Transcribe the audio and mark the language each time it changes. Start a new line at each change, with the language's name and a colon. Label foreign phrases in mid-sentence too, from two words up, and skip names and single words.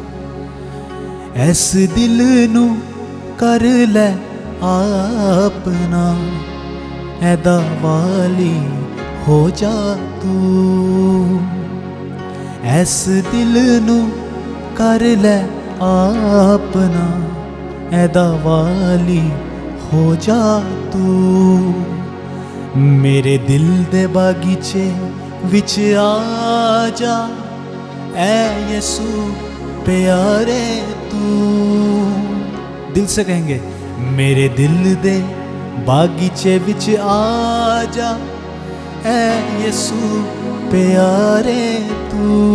Punjabi: ایس دل نو کر لے اپنا، اے والی ہو جا تو، ایس دل نو کر لے اپنا، اے والی ہو جا تو، میرے دل دے باغیچے وچ آ جا اے یسوع پیارے توں.
Urdu: دل سے کہیں گے,
Punjabi: میرے دل دے باغیچے وچ آ جا اے یسوع پیارے توں.